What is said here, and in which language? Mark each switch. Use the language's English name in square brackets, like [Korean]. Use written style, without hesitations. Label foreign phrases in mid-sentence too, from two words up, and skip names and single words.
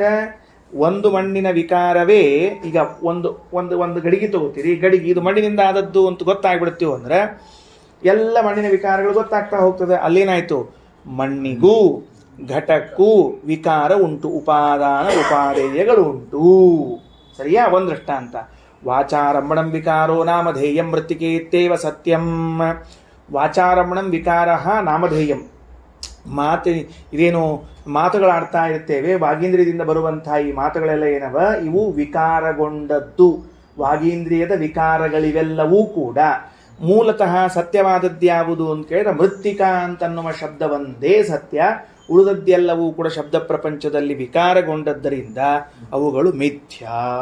[Kannada] ಒಂದು ಮಣ್ಣಿನ ವಿಕಾರವೇ, ಈಗ ಒಂದು ಒಂದು ಒಂದು ಗಡಿಗೆ ತಗೋತೀರಿ, ಗಡಿಗೆ ಇದು ಮಣ್ಣಿನಿಂದ ಆದದ್ದು ಅಂತ ಗೊತ್ತಾಗ್ಬಿಡ್ತೀವಿ ಅಂದರೆ ಎಲ್ಲ ಮಣ್ಣಿನ ವಿಕಾರಗಳು ಗೊತ್ತಾಗ್ತಾ ಹೋಗ್ತದೆ. ಅಲ್ಲೇನಾಯಿತು? ಮಣ್ಣಿಗೂ ಘಟಕ್ಕೂ ವಿಕಾರ ಉಂಟು, ಉಪಾದಾನ ಉಪಾದೇಯಗಳು ಉಂಟು. ಸರಿಯಾ? ಒಂದು ದೃಷ್ಟಾಂತ. [Sanskrit] ವಾಚಾರಮಣಂ ವಿಕಾರೋ ನಾಮಧೇಯಂ ಮೃತ್ತಿಕೇತ್ತೇವ ಸತ್ಯಂ. ವಾಚಾರಮಣಂ ವಿಕಾರ ನಾಮಧೇಯಂ. [Kannada] ಇದೇನು ಮಾತುಗಳಾಡ್ತಾ ಇರ್ತೇವೆ, ವಾಗೀಂದ್ರಿಯದಿಂದ ಬರುವಂತಹ ಈ ಮಾತುಗಳೆಲ್ಲ ಏನವ, ಇವು ವಿಕಾರಗೊಂಡದ್ದು. ವಾಗೀಂದ್ರಿಯದ ವಿಕಾರಗಳಿವೆಲ್ಲವೂ ಕೂಡ ಮೂಲತಃ ಸತ್ಯವಾದದ್ಯಾವುದು ಅಂತ ಕೇಳಿದ್ರೆ ಮೃತ್ತಿಕಾ ಅಂತನ್ನುವ ಶಬ್ದವೊಂದೇ ಸತ್ಯ, ಉಳಿದದ್ದೆಲ್ಲವೂ ಕೂಡ ಶಬ್ದ ಪ್ರಪಂಚದಲ್ಲಿ ವಿಕಾರಗೊಂಡದ್ದರಿಂದ ಅವುಗಳು ಮಿಥ್ಯಾ.